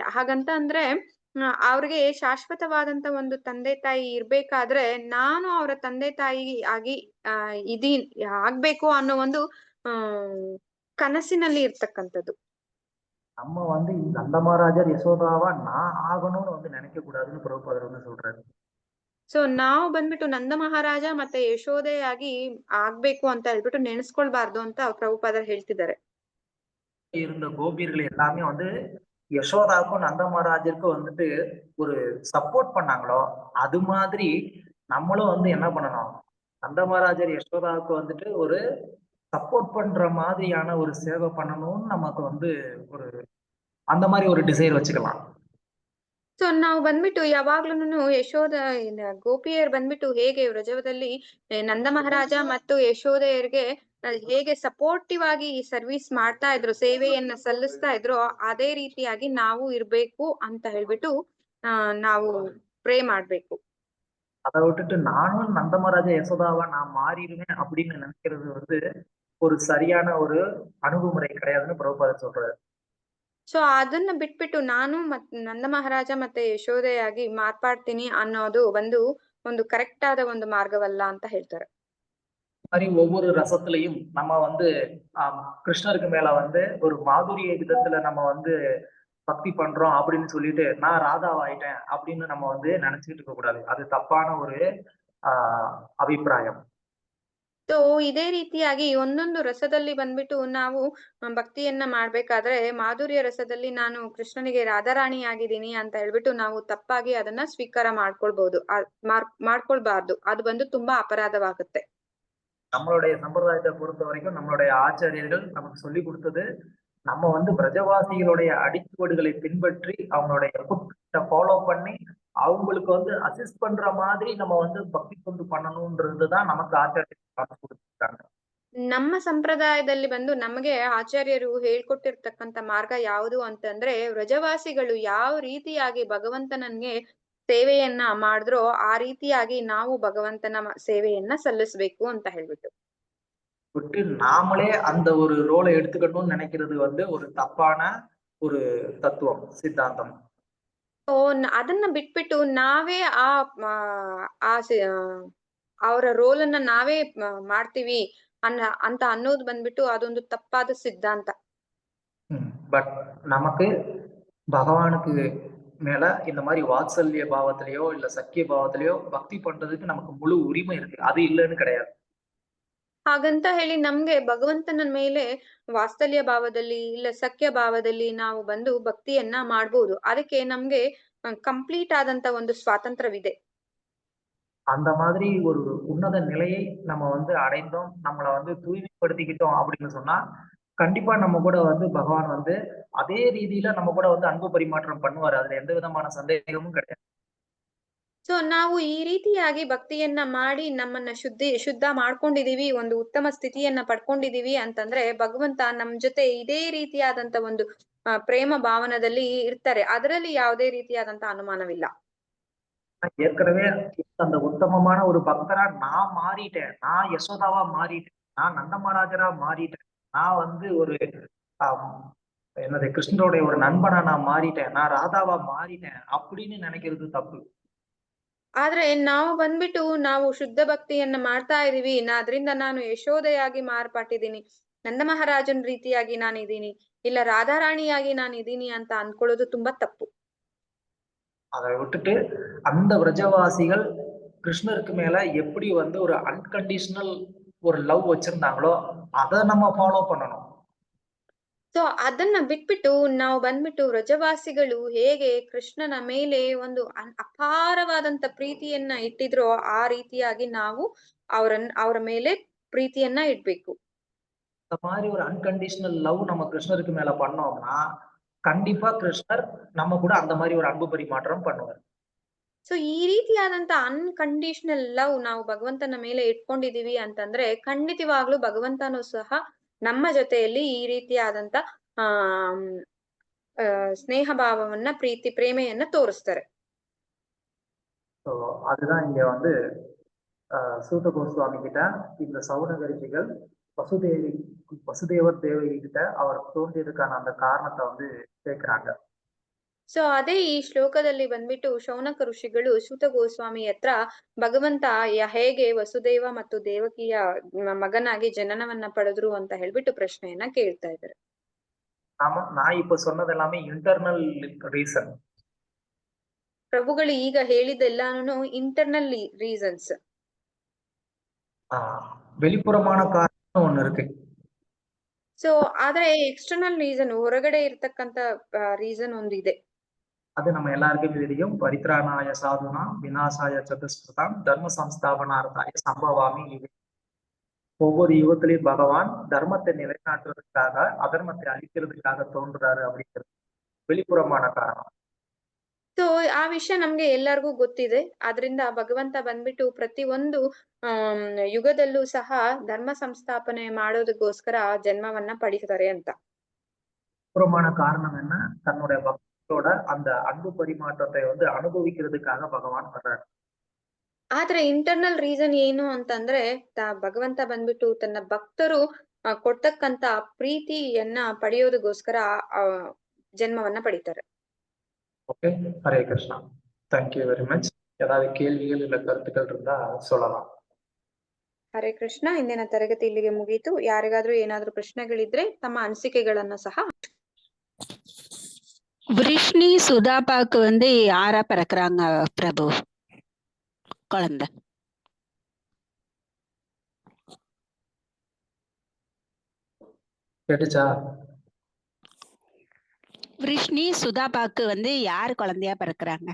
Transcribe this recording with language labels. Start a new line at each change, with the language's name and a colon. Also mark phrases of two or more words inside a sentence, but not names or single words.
Kannada: ಹಾಗಂತ ಅಂದ್ರೆ ಅವ್ರಿಗೆ ಶಾಶ್ವತವಾದಂತ ಒಂದು ತಂದೆ ತಾಯಿ ಇರ್ಬೇಕಾದ್ರೆ ನಾನು ಅವರ ತಂದೆ ತಾಯಿ ಆಗಿ ಆಗ್ಬೇಕು ಅನ್ನೋ ಒಂದು ಕನಸಿನಲ್ಲಿ ಇರ್ತಕ್ಕಂಥದ್ದು.
Tamil: நம்ம வந்து இந்த நந்தமகாராஜர் யசோதாவா நான் ஆகணும்னு வந்து நினைக்க கூடாதுன்னு பிரபுபாதர் வந்து சொல்றாரு.
Kannada: ಸೊ ನಾವು ಬಂದ್ಬಿಟ್ಟು ನಂದ ಮಹಾರಾಜ ಮತ್ತೆ ಯಶೋದೆಯಾಗಿ ಆಗ್ಬೇಕು ಅಂತ ಹೇಳ್ಬಿಟ್ಟು ನೆನೆಸ್ಕೊಳ್ಬಾರ್ದು ಅಂತ ಪ್ರಭುಪಾದರು ಹೇಳ್ತಿದ್ದಾರೆ.
Tamil: இருந்த கோபியர்கள் எல்லாமே வந்து யசோதாவுக்கும் நந்த மகாராஜருக்கும் வந்துட்டு ஒரு சப்போர்ட் பண்ணாங்களோ அது மாதிரி நம்மளும் வந்து என்ன பண்ணணும், நந்த மகாராஜர் யசோதாவுக்கு வந்துட்டு ஒரு சப்போர்ட் பண்ற மாதிரியான ஒரு சேவை பண்ணணும்னு நமக்கு வந்து ஒரு அந்த மாதிரி ஒரு டிசைர் வச்சுக்கலாம்.
Kannada: ಸೊ ನಾವು ಬಂದ್ಬಿಟ್ಟು ಯಾವಾಗ್ಲೂನು ಗೋಪಿಯರ್ ಬಂದ್ಬಿಟ್ಟು ಹೇಗೆ ವ್ರಜದಲ್ಲಿ ನಂದ ಮಹಾರಾಜ ಮತ್ತು ಯಶೋದೆಯರಿಗೆ ಹೇಗೆ ಸಪೋರ್ಟಿವ್ ಆಗಿ ಸರ್ವಿಸ್ ಮಾಡ್ತಾ ಇದ್ರು, ಸೇವೆಯನ್ನ ಸಲ್ಲಿಸ್ತಾ ಇದ್ರು, ಅದೇ ರೀತಿಯಾಗಿ ನಾವು ಇರ್ಬೇಕು ಅಂತ ಹೇಳ್ಬಿಟ್ಟು ನಾವು ಪ್ರೇ ಮಾಡ್ಬೇಕು.
Tamil: அதை விட்டுட்டு நானும் நந்த மகாராஜா யசோதாவா நான் மாறிடுவேன் அப்படின்னு நினைக்கிறது வந்து ஒரு சரியான ஒரு அணுகுமுறை கிடையாதுன்னு பிரபுபாதர் சொல்றாரு.
Kannada: ಸೊ ಅದನ್ನ ಬಿಟ್ಬಿಟ್ಟು ನಾನು ನಂದ ಮಹಾರಾಜ ಮತ್ತೆ ಯಶೋದೆಯಾಗಿ ಮಾರ್ಪಾಡ್ತೀನಿ ಅನ್ನೋದು ಒಂದು ಕರೆಕ್ಟ್ ಆದ ಒಂದು ಮಾರ್ಗವಲ್ಲ ಅಂತ ಹೇಳ್ತಾರೆ.
Tamil: மாதிரி ஒவ்வொரு ரசத்திலையும் நம்ம வந்து கிருஷ்ணருக்கு மேல வந்து ஒரு மாதுரிய விதத்துல நம்ம வந்து பக்தி பண்றோம் அப்படின்னு சொல்லிட்டு நான் ராதாவாயிட்டேன் அப்படின்னு நம்ம வந்து நினைச்சுக்கிட்டு இருக்க கூடாது. அது தப்பான ஒரு ಅಭಿಪ್ರಾಯ.
Kannada: ಸೊ ಇದೇ ರೀತಿಯಾಗಿ ಒಂದೊಂದು ರಸದಲ್ಲಿ ಬಂದ್ಬಿಟ್ಟು ನಾವು ಭಕ್ತಿಯನ್ನ ಮಾಡ್ಬೇಕಾದ್ರೆ ಮಾಧುರ್ಯ ರಸದಲ್ಲಿ ನಾನು ಕೃಷ್ಣನಿಗೆ ರಾಧಾರಾಣಿ ಆಗಿದ್ದೀನಿ ಅಂತ ಹೇಳ್ಬಿಟ್ಟು ನಾವು ತಪ್ಪಾಗಿ ಅದನ್ನ ಸ್ವೀಕಾರ ಮಾಡ್ಕೊಳ್ಬಾರ್ದು. ಅದು ಬಂದು ತುಂಬಾ ಅಪರಾಧವಾಗುತ್ತೆ.
Tamil: நம்மளுடைய சம்பிரதாயத்தை பொறுத்த வரைக்கும் நம்மளுடைய ஆச்சாரியர்கள் நமக்கு சொல்லி கொடுத்தது நம்ம வந்து பிரஜவாசிகளுடைய அடிச்சுவடுகளை பின்பற்றி அவங்களுடைய ஃபாலோ பண்ணி அவங்களுக்கு வந்து அசிஸ்ட் பண்ற மாதிரி நம்ம வந்து பக்தி கொண்டு பண்ணணும்ன்றதுதான் நமக்கு ஆச்சாரியர்கள் கொடுத்திருக்காங்க.
Kannada: ನಮ್ಮ ಸಂಪ್ರದಾಯದಲ್ಲಿ ಬಂದು ನಮಗೆ ಆಚಾರ್ಯರು ಹೇಳ್ಕೊಟ್ಟಿರ್ತಕ್ಕಂಥ ಮಾರ್ಗ ಯಾವುದು ಅಂತಂದ್ರೆ ವ್ರಜವಾಸಿಗಳು ಯಾವ ರೀತಿಯಾಗಿ ಭಗವಂತನನ್ಗೆ ಸೇವೆಯನ್ನ ಮಾಡಿದ್ರೋ ಆ ರೀತಿಯಾಗಿ ನಾವು ಭಗವಂತನ ಸೇವೆಯನ್ನ ಸಲ್ಲಿಸ್ಬೇಕು ಅಂತ ಹೇಳ್ಬಿಟ್ಟು
Tamil: விட்டு நாமளே அந்த ஒரு ரோலை எடுத்துக்கணும்னு நினைக்கிறது வந்து ஒரு தப்பான ஒரு தத்துவம் சித்தாந்தம்.
Kannada: ಅದನ್ನ ಬಿಟ್ಬಿಟ್ಟು ನಾವೇ ಅವರ ರೋಲ್ ಅನ್ನ ನಾವೇ ಮಾಡ್ತೀವಿ ಅಂತ ಅನ್ನೋದು ಬಂದ್ಬಿಟ್ಟು ಅದೊಂದು ತಪ್ಪಾದ ಸಿದ್ಧಾಂತ.
Tamil: பட் நமக்கு பகவானுக்கு மேல இந்த மாதிரி வாத்சல்ய பாவத்திலயோ இல்ல சக்கிய பாவத்திலயோ பக்தி பண்றதுக்கு நமக்கு முழு உரிமை இருக்கு, அது இல்லைன்னு கிடையாது.
Kannada: ಹಾಗಂತ ಹೇಳಿ ನಮ್ಗೆ ಭಗವಂತನ ಮೇಲೆ ವಾತ್ಸಲ್ಯ ಭಾವದಲ್ಲಿ ಇಲ್ಲ ಸಖ್ಯ ಭಾವದಲ್ಲಿ ನಾವು ಬಂದು ಭಕ್ತಿಯನ್ನ ಮಾಡ್ಬೋದು. ಅದಕ್ಕೆ ನಮ್ಗೆ ಕಂಪ್ಲೀಟ್ ಆದಂತ ಒಂದು ಸ್ವಾತಂತ್ರ್ಯವಿದೆ.
Tamil: அந்த மாதிரி ஒரு உன்னத நிலையை நம்ம வந்து அடைந்தோம், நம்மளை வந்து தூய்மைப்படுத்திக்கிட்டோம் அப்படின்னு சொன்னா கண்டிப்பா நம்ம கூட வந்து பகவான் வந்து அதே ரீதியில நம்ம கூட வந்து அன்பு பரிமாற்றம் பண்ணுவாரு. அதுல எந்த விதமான சந்தேகமும் கிடையாது.
Kannada: ಸೊ ನಾವು ಈ ರೀತಿಯಾಗಿ ಭಕ್ತಿಯನ್ನ ಮಾಡಿ ನಮ್ಮನ್ನ ಶುದ್ಧ ಮಾಡ್ಕೊಂಡಿದೀವಿ, ಒಂದು ಉತ್ತಮ ಸ್ಥಿತಿಯನ್ನ ಪಡ್ಕೊಂಡಿದೀವಿ ಅಂತಂದ್ರೆ ಭಗವಂತ ನಮ್ ಜೊತೆ ಇದೇ ರೀತಿಯಾದಂತ ಒಂದು ಪ್ರೇಮ ಭಾವನದಲ್ಲಿ ಇರ್ತಾರೆ. ಅದರಲ್ಲಿ ಯಾವುದೇ ರೀತಿಯಾದಂತ ಅನುಮಾನವಿಲ್ಲ.
Tamil: ஏற்கனவே அந்த உத்தமமான ஒரு பக்தரா நான் மாறிட்டேன், நான் யசோதாவா மாறிட்டேன், நான் நந்தமகாராஜரா மாறிட்டேன், நான் வந்து ஒரு என்னது கிருஷ்ணருடைய ஒரு நண்பனா நான் மாறிட்டேன், நான் ராதாவா மாறிட்டேன் அப்படின்னு நினைக்கிறது தப்பு.
Kannada: ಆದ್ರೆ ನಾವು ಬಂದ್ಬಿಟ್ಟು ನಾವು ಶುದ್ಧ ಭಕ್ತಿಯನ್ನ ಮಾಡ್ತಾ ಇದೀವಿ, ಅದ್ರಿಂದ ನಾನು ಯಶೋದೆಯಾಗಿ ಮಾರ್ಪಟ್ಟಿದ್ದೀನಿ, ನಂದ ಮಹಾರಾಜನ್ ರೀತಿಯಾಗಿ ನಾನಿದ್ದೀನಿ, ಇಲ್ಲ ರಾಧಾರಾಣಿಯಾಗಿ ನಾನಿದ್ದೀನಿ ಅಂತ ಅನ್ಕೊಳ್ಳೋದು ತುಂಬಾ ತಪ್ಪು.
Tamil: அதை விட்டுட்டு அந்த விரஜவாசிகள் கிருஷ்ணருக்கு மேல எப்படி வந்து ஒரு அன்கண்டிஷனல் ஒரு லவ் வச்சிருந்தாங்களோ அதை நம்ம ஃபாலோ பண்ணணும்.
Kannada: ಸೊ ಅದನ್ನ ಬಿಟ್ಬಿಟ್ಟು ನಾವು ಬಂದ್ಬಿಟ್ಟು ವ್ರಜವಾಸಿಗಳು ಹೇಗೆ ಕೃಷ್ಣನ ಮೇಲೆ ಒಂದು ಅಪಾರವಾದಂತ ಪ್ರೀತಿಯನ್ನ ಇಟ್ಟಿದ್ರೋ ಆ ರೀತಿಯಾಗಿ ನಾವು ಅವರ ಮೇಲೆ ಪ್ರೀತಿಯನ್ನ ಇಡ್ಬೇಕು.
Tamil: இந்த மாதிரி ஒரு
English: unconditional love
Tamil: நம்ம கிருஷ்ணருக்கு மேல பண்ணோம்னா கண்டிப்பா கிருஷ்ணர் நம்ம கூட அந்த மாதிரி ஒரு அன்பு பரிமாற்றம் பண்ணுவார்.
Kannada: ಸೊ ಈ ರೀತಿಯಾದಂತ
English: unconditional love
Kannada: ನಾವು ಭಗವಂತನ ಮೇಲೆ ಇಟ್ಕೊಂಡಿದೀವಿ ಅಂತಂದ್ರೆ ಖಂಡಿತವಾಗ್ಲೂ ಭಗವಂತನೂ ಸಹ ನಮ್ಮ ಜೊತೆಯಲ್ಲಿ ಈ ರೀತಿಯಾದಂತ ಸ್ನೇಹ ಭಾವವನ್ನ ಪ್ರೇಮೆಯನ್ನ ತೋರಿಸ್ತಾರೆ.
Tamil: அதுதான் இங்க வந்து சூத கோஸ்வாமி கிட்ட இந்த சௌனக ரிஷிகள் வசுதேவி வசுதேவர் தேவகி கிட்ட அவர் தோன்றியதுக்கான அந்த காரணத்தை வந்து கேட்கிறாங்க.
Kannada: ಸೊ ಅದೇ ಈ ಶ್ಲೋಕದಲ್ಲಿ ಬಂದ್ಬಿಟ್ಟು ಶೌನಕ ಋಷಿಗಳು ಸೂತ ಗೋಸ್ವಾಮಿ ಹತ್ರ ಭಗವಂತ ಹೇಗೆ ವಸುದೇವ ಮತ್ತು ದೇವಕಿಯ ಮಗನಾಗಿ ಜನನವನ್ನ ಪಡೆದ್ರು ಅಂತ ಹೇಳ್ಬಿಟ್ಟು ಪ್ರಶ್ನೆಯನ್ನ ಕೇಳ್ತಾ ಇದ್ದಾರೆ.
Tamil: நான் இப்ப சொன்னது எல்லாமே
English: internal reason.
Kannada: ಪ್ರಭುಗಳು ಈಗ ಹೇಳಿದ್ದೆಲ್ಲಾನು
English: internal reasons.
Tamil: வெளிப்புறமான காரணம் ஒண்ணு இருக்கு.
Kannada: ಸೊ ಆದ್ರೆ
English: external reason
Kannada: ಹೊರಗಡೆ ಇರ್ತಕ್ಕಂತ ರೀಸನ್ ಒಂದಿದೆ.
Tamil: அது நம்ம எல்லாருக்கும் தெரியும்.
Sanskrit: परित्राणाय साधूनां विनाशाय चदुष्कृताम् धर्म संस्थापनार्थाय सम्भवामि.
Tamil: ஒவ்வொரு யுகத்திலையும் பகவான் தர்மத்தை நிலைநாட்டுறதுக்காக அதர்மத்தை அழிக்கிறதுக்காக தோன்றுறாரு அப்படிங்கிறது வெளிப்புறமான காரணம்.
Kannada: ಸೊ ಆ ವಿಷಯ ನಮ್ಗೆ ಎಲ್ಲರಿಗೂ ಗೊತ್ತಿದೆ. ಆದ್ರಿಂದ ಭಗವಂತ ಬಂದ್ಬಿಟ್ಟು ಪ್ರತಿ ಒಂದು ಯುಗದಲ್ಲೂ ಸಹ ಧರ್ಮ ಸಂಸ್ಥಾಪನೆ ಮಾಡೋದಕ್ಕೋಸ್ಕರ ಜನ್ಮವನ್ನ ಪಡಿತಾರೆ ಅಂತ.
Tamil: புறமான காரணம் என்ன? தன்னுடைய பக்தோட அந்த அன்பு பரிமாற்றத்தை வந்து அனுபவிக்கிறதுக்காக பகவான் வர்றாரு.
Kannada: ಆದ್ರೆ
English: internal reason
Kannada: ಏನು ಅಂತಂದ್ರೆ ಭಗವಂತ ಬಂದ್ಬಿಟ್ಟು ತನ್ನ ಭಕ್ತರು ಕೊಡ್ತಕ್ಕಂತ ಪ್ರೀತಿಯನ್ನ ಪಡೆಯೋದಕ್ಕೋಸ್ಕರ ಜನ್ಮವನ್ನ ಪಡಿತಾರೆ.
English: OK, Hare Krishna. Thank you very much.
Tamil: ஏதாவது கேள்விகள் இல்ல கருத்துக்கள் இருந்தா சொல்லலாம்.
Kannada: ಹರೇ ಕೃಷ್ಣ. ಇಂದಿನ ತರಗತಿ ಇಲ್ಲಿಗೆ ಮುಗೀತು. ಯಾರಿಗಾದ್ರೂ ಏನಾದ್ರೂ ಪ್ರಶ್ನೆಗಳಿದ್ರೆ ತಮ್ಮ ಅನಿಸಿಕೆಗಳನ್ನ ಸಹ.
Tamil: விஷ்ணி சுதாபாவுக்கு வந்து யாரா பிறக்குறாங்க பிரபு குழந்தை? கேட்டுச்சா? விஷ்ணி சுதாபாவுக்கு வந்து யாரு குழந்தையா பிறக்குறாங்க?